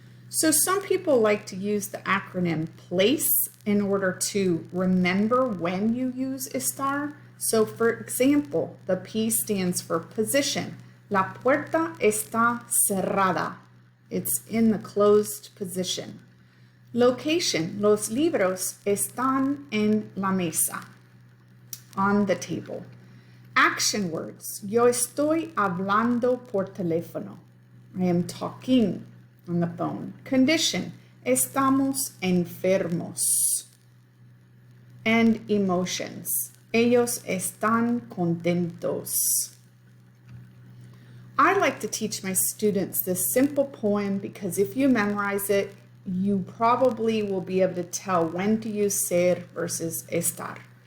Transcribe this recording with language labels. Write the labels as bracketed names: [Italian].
[English] So some people like to use the acronym PLACE in order to remember when you use estar. So for example, the P stands for position. [Spanish] La puerta está cerrada. [English] It's in the closed position. Location. [Spanish] Los libros están en la mesa, [English] on the table. Action words. [Spanish] Yo estoy hablando por teléfono. [English] I am talking on the phone. [Spanish] Condition. Estamos enfermos. [English] And emotions. [Spanish] Ellos están contentos. [English] I like to teach my students this simple poem because if you memorize it, you probably will be able to tell when to use ser versus estar.